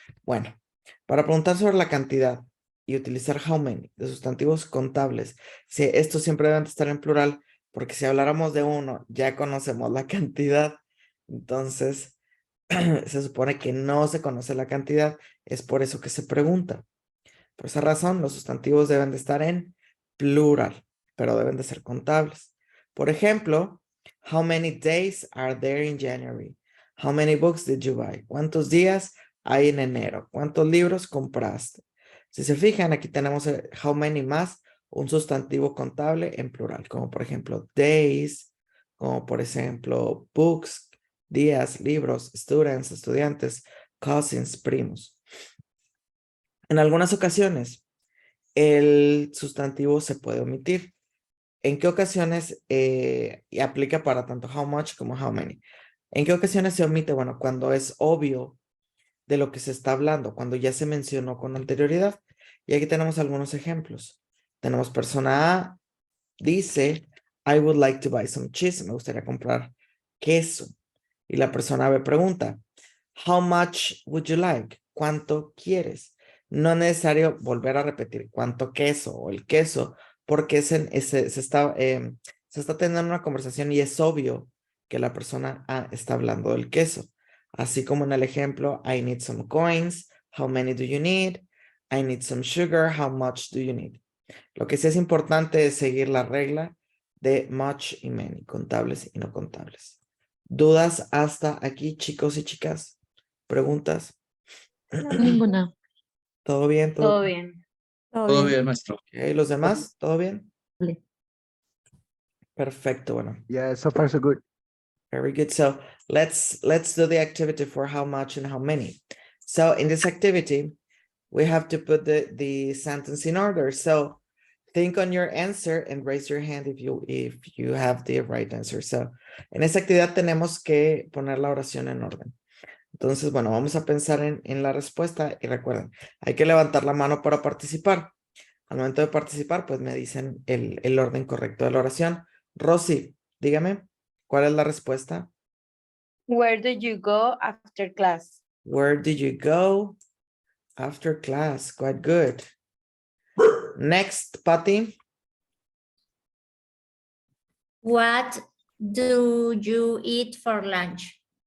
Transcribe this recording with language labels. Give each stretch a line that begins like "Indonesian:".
Spanish: Bueno, para preguntar sobre la cantidad y utilizar how many de sustantivos contables, estos siempre deben estar en plural, porque si habláramos de uno, ya conocemos la cantidad Entonces, se supone que no se conoce la cantidad, es por eso que se pregunta. Por esa razón, los sustantivos deben de estar en plural, pero deben de ser contables. Por ejemplo,
English: how many days are there in January? How many books did you buy?
Spanish: ¿Cuántos días hay en enero? ¿Cuántos libros compraste? Si se fijan, aquí tenemos el how many más un sustantivo contable en plural, como por ejemplo days, como por ejemplo books, días, libros, students, estudiantes, cousins, primos. En algunas ocasiones, el sustantivo se puede omitir. ¿En qué ocasiones y aplica para tanto how much como how many? ¿En qué ocasiones se omite? Bueno, cuando es obvio de lo que se está hablando, cuando ya se mencionó con anterioridad. Y aquí tenemos algunos ejemplos. Tenemos persona A, dice,
English: I would like to buy some cheese.
Spanish: Me gustaría comprar queso. Y la persona B pregunta,
English: how much would you like?
Spanish: ¿Cuánto quieres? No es necesario volver a repetir cuánto queso o el queso, porque se está teniendo una conversación y es obvio que la persona A está hablando del queso. Así como en el ejemplo,
English: I need some coins. How many do you need? I need some sugar. How much do you need?
Spanish: Lo que sí es importante es seguir la regla de much y many, contables y no contables. ¿Dudas hasta aquí, chicos y chicas? ¿Preguntas? Ninguna. ¿Todo bien? Todo bien. Todo bien, maestro. Okay, ¿los demás? ¿Todo bien? Vale. Perfecto, bueno.
English: Yeah, so far so good. Very good. So let's do the activity for how much and how many. So in this activity, we have to put the sentence in order. So think on your answer and raise your hand if you have the right answer.
Spanish: So en esta actividad tenemos que poner la oración en orden. Entonces, bueno, vamos a pensar en la respuesta y recuerden, hay que levantar la mano para participar. Al momento de participar, pues me dicen el orden correcto de la oración. Rosy, dígame, ¿cuál es la respuesta?
English: Where did you go after class? Where did you go after class? Quite good. Next, Patty. What do you eat for lunch?